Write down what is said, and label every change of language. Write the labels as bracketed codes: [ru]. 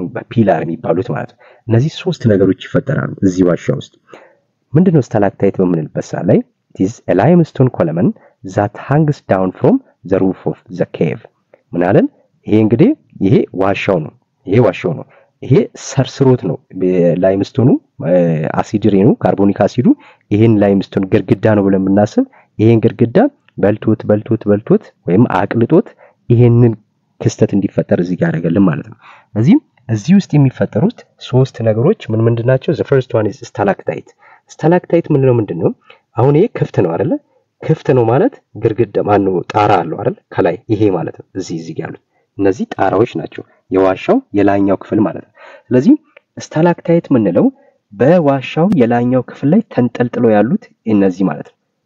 [am] ፒላር የሚባሉት ማለት ነው። እነዚህ 3 ነገሮች ይፈጠራሉ እዚህ ዋሻ ውስጥ። ምንድነው ስታላክታይት በምንልበት ሰዓት ላይ [en] it is a limestone column that hangs down from the roof of the cave [am] ምናለን ይሄ እንግዲህ ይሄ ዋሻው ነው። ይሄ ሰርስሮት ነው ላይምስቶኑ አሲድ ሬኑ ካርቦኒክ አሲዱ ይሄን ላይምስቶን ግርግዳ ነው ብለን ብናስብ ይሄን ግርግዳ በልቶት ወይም አቅልጦት ይሄንን ክስተት እንዲፈጠር እዚህ ጋር ያደርጋልን ማለት ነው። እዚህ ውስጥ የሚፈጠሩት 3 ነገሮች ምንድናቸው? [en] the first one is stalactite [am] ምንድነው? አሁን ይሄ ክፍት ነው አይደለ? ክፍት ነው ማለት ግርግዳ ጣራ አለው አይደል? ከላይ ይሄ ማለት ነው። እዚህ ያሉት እነዚህ ጣራዎች ናቸው የዋሻው የላይኛው ክፍል ማለት ነው። ስለዚህ ስታላክታይት ምንለው በዋሻው የላይኛው ክፍል ላይ ተንጠልጥለው ያሉት እነዚህ ማለት ነው።